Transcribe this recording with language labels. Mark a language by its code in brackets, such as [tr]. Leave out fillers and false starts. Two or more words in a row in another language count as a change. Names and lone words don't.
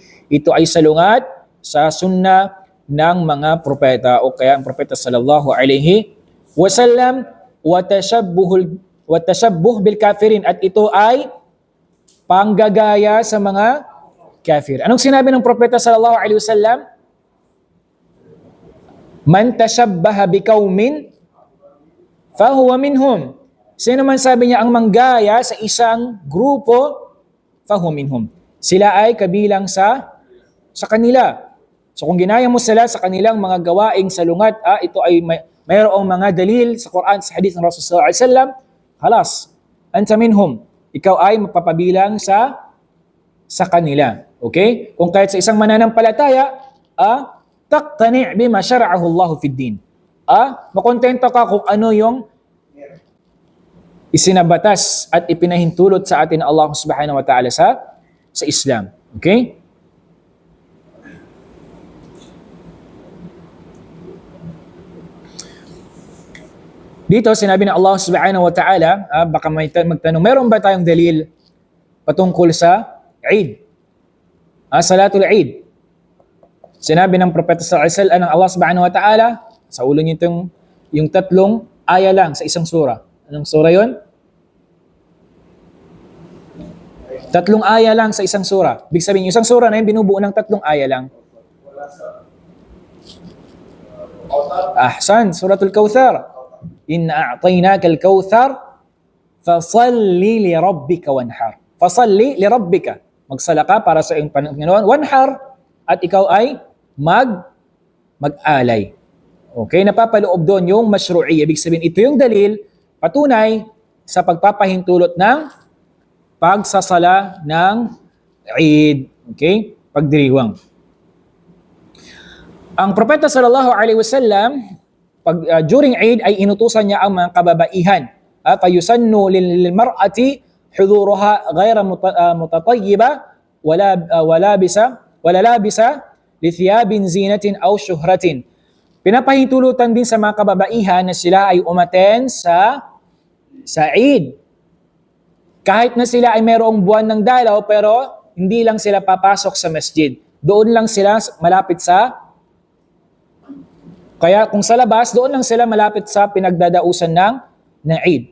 [tl] Ito ay salungat sa sunna ng mga propeta o kaya ang propeta [ar] صلى الله عليه وسلم وتشبه بالكافرين, [tl] at ito ay panggagaya sa mga kafir. Anong sinabi ng propeta [ar] صلى الله عليه وسلم? من تشبه بقوم فهو منهم. [tl] Sino man sabi niya ang manggaya sa isang grupo, [ar] فهو منهم. [tl] Sila ay kabilang sa kanila. So kung ginaya mo sila sa kanilang mga gawaing salungat, ito ay mayroong mga dalil sa Quran, sa hadith ng Rasulullah [ar] صلى الله عليه وسلم, خلاص، أنت منهم. [tl] Ikaw ay mapapabilang sa kanila. Okay? Kung kahit sa isang mananampalataya, [ar] تقتنع بما شرعه الله في الدين. [tl] Makontento ka kung ano yung isinabatas at ipinahintulot sa atin ng Allah [ar] سبحانه وتعالى [tl] sa Islam. Okay? Dito, sinabi ng Allah [ar] سبحانه وتعالى, [tl] baka may magtanong, meron ba tayong dalil patungkol sa Eid? [ar] صلاة العيد. [tl] Sinabi ng Propeta [ar] صلى الله عليه وسلم [tl] ng Allah [ar] سبحانه وتعالى, [tl] sa ulo niyo yung tatlong aya lang sa isang sura. Anong sura yun? Tatlong aya lang sa isang sura. Ibig sabihin, yung isang sura na yun, binubuo ng tatlong aya lang. [ar] Ahsan, Suratul Kautsar. إنا أعطيناك الكوثر فصل لربك وانحر. فصل لربك. [tl] Magsala ka para sa iyong Panginoon. Wanhar, at ikaw ay mag-alay. Okay, napapaloob doon yung mashru'iyya. Ibig sabihin, ito yung dalil, patunay sa pagpapahintulot ng pagsasala ng Eid. Okay, pagdiriwang. Ang Propeta [ar] صلى الله عليه وسلم, [tl] during Eid ay inutusan niya ang mga kababaihan. [ar] فيسن للمرأة حضورها غير متطيبة ولا لابسة لثياب زينة أو شهرة. [tl] Pinapahintulutan din sa mga kababaihan na sila ay umaten sa Eid. Kahit na sila ay mayroong buwan ng dalaw, pero hindi lang sila papasok sa masjid. Doon lang sila malapit kaya kung sa labas, doon lang sila malapit sa pinagdadausan ng Eid.